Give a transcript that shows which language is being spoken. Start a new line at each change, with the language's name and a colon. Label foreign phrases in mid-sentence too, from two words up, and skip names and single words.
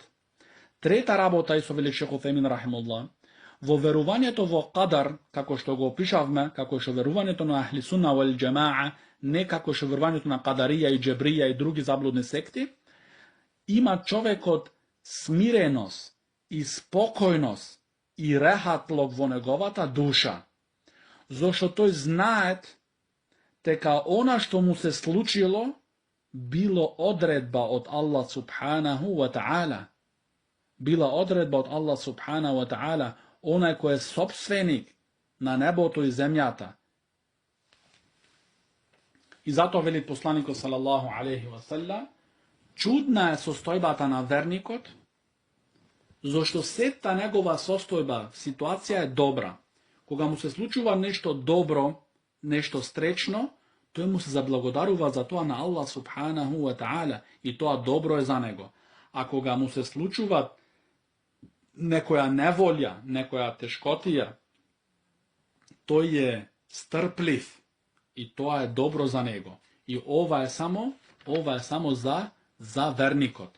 Macedonian: Трета работа, и со вели Шейх Утхемин рахимуллах, во верувањето во кадар, како што го опишавме, како што верувањето на
Arabic: أهل السنة والجماعة,
Macedonian: не како што верувањето на кадарија и џебрија и други заблудни секти, има човекот смиреност и спокојност и рехатлок во неговата душа. Зошто тој знает дека она што му се случило било одредба од Аллах
Arabic: سبحانه وتعالى.
Macedonian: Била одредба од Аллах
Arabic: سبحانه وتعالى,
Macedonian: онај кој е собственик на небото и земјата. И затоа вели посланикот
Arabic: صلى الله عليه وسلم,
Macedonian: чудна е состојбата на верникот, зашто сета негова состојба, ситуација е добра. Кога му се случува нешто добро, нешто стречно, тој му се заблагодарува за тоа на Аллах
Arabic: سبحانه وتعالى
Macedonian: и тоа добро е за него. А кога му се случува некоја неволја, некоја тешкотија, тој е стрплив и тоа е добро за него. И ова е само за верникот.